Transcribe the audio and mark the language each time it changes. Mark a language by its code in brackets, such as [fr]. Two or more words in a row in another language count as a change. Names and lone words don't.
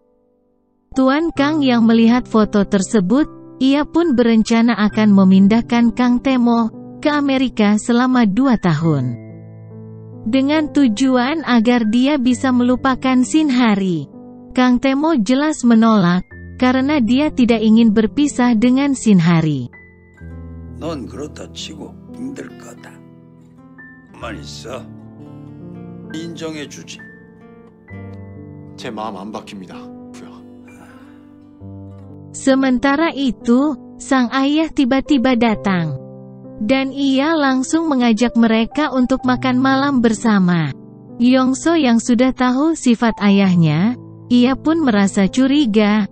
[id] Tuan Kang yang melihat foto tersebut, ia pun berencana akan memindahkan Kang Temo, ke Amerika selama 2 tahun. Dengan tujuan agar dia bisa melupakan Shinhari. Kang Temo jelas menolak, karena dia tidak ingin berpisah dengan Shinhari. [ko] 넌 그렇다 치고 힘들 거다. 가만 있어. 인정해주지. 제 마음 안 바뀝니다. [id] Sementara itu, sang ayah tiba-tiba datang. Dan ia langsung mengajak mereka untuk makan malam bersama. Yongso yang sudah tahu sifat ayahnya, ia pun merasa curiga.